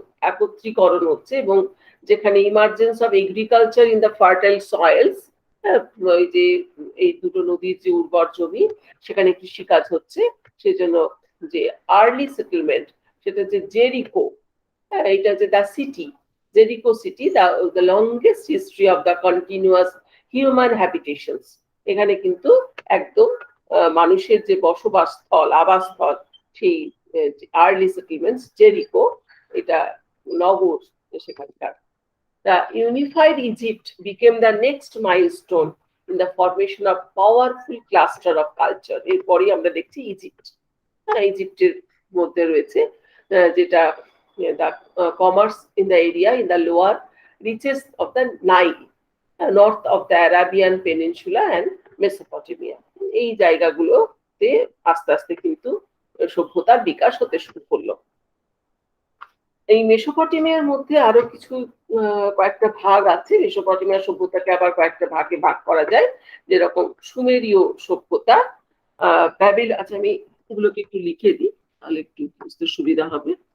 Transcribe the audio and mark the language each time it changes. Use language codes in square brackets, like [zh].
[bn] একত্রীকরণ হচ্ছে, এবং যেখানে [en] emergence of agriculture in the fertile soils, [bn] ওই যে এই দুটো নদীর যে উর্বর জমি সেখানে কৃষিকাজ হচ্ছে, সেজন্য যে আর্লি সেটেলমেন্ট, সেটা হচ্ছে জেরিকো, এটা হচ্ছে the city, Jericho city, [en] The longest history of the continuous human habitations. [bn] এখানে কিন্তু একদম মানুষের যে বসবাস স্থল, আবাসস্থল, সেই আর্লি সেটেলমেন্টস, জেরিকো, এটা নগর সেখানকার। [en] The unified Egypt became the next milestone in the formation of powerful cluster of culture. [bn] এরপরই আমরা দেখছি ইজিপ্ট, ইজিপ্টের মধ্যে রয়েছে যেটা [en] the commerce in the area in the lower reaches of the Nile, north of the Arabian Peninsula and Mesopotamia. [bn] এই জায়গাগুলোতে আস্তে আস্তে কিন্তু সভ্যতার বিকাশ হতে শুরু করলো। এই মেসোপটেমিয়ার মধ্যে আরো কিছু কয়েকটা ভাগ আছে। মেসোপটেমিয়া সভ্যতাকে আবার কয়েকটা ভাগে ভাগ করা যায়, যেরকম সুমেরীয় সভ্যতা, ব্যাবিল, আচ্ছা আমি এগুলোকে একটু লিখে দিই তাহলে একটু বুঝতে সুবিধা হবে।